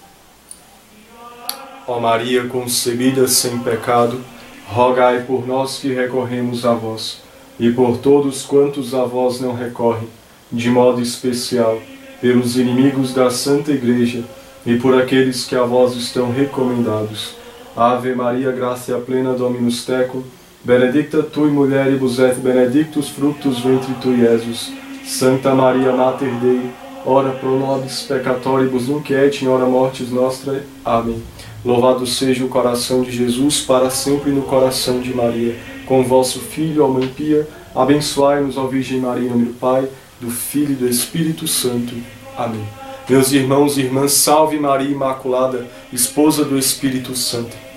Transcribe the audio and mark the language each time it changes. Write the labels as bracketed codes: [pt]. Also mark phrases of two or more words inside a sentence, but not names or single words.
[pt] Ó Maria concebida sem pecado, rogai por nós que recorremos a vós, e por todos quantos a vós não recorrem, de modo especial, pelos inimigos da Santa Igreja, e por aqueles que a vós estão recomendados. [la] Ave Maria, gratia plena, Dominus tecum, benedicta tui mulieribus et benedictus fructus ventri tui, Iesus. Santa Maria Mater Dei, ora pro nobis peccatoribus nunc et in hora mortis nostrae. [pt] Amém. Louvado seja o coração de Jesus, para sempre no coração de Maria. Com vosso Filho, ó Mãe Pia, abençoai-nos, ó Virgem Maria, em nome do Pai, do Filho e do Espírito Santo. Amém. Meus irmãos e irmãs, salve Maria Imaculada, esposa do Espírito Santo.